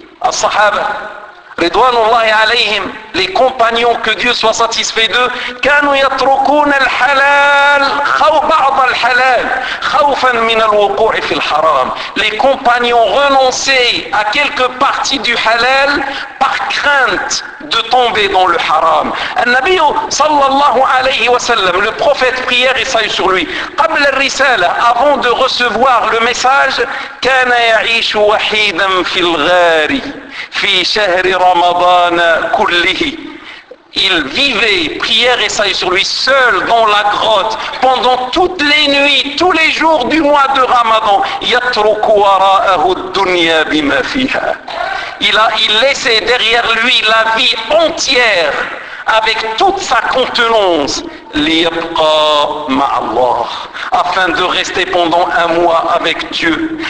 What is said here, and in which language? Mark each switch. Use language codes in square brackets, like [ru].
[fr] As-sahaba [ar] رضوان الله عليهم, [fr] les compagnons que Dieu soit satisfait d'eux, [ar] كانوا يتركون الحلال بعض الحلال خوفا من الوقوع في الحرام, [fr] les compagnons renonçaient à quelques parties du halal par crainte de tomber dans le haram. [ar] النبي صلى الله عليه وسلم, [fr] le prophète prière et salut sur lui, [ar] قبل الرسالة, [fr] avant de recevoir le message, [ar] كان يعيش وحيدا في الغار في شهر رمضان كله. [fr] Il vivait, prière et salut sur lui, seul dans la grotte pendant toutes les nuits, tous les jours du mois de Ramadan. [ar] يَتْرُكُ وَرَاءَهُ الدُّنْيَا بِمَا فِيهَا. [fr] Il laissait derrière lui la vie entière avec toute sa contenance, [ar] لِيَبْقَى مَعَ اللَّهِ, [fr] afin de rester pendant un mois avec Dieu.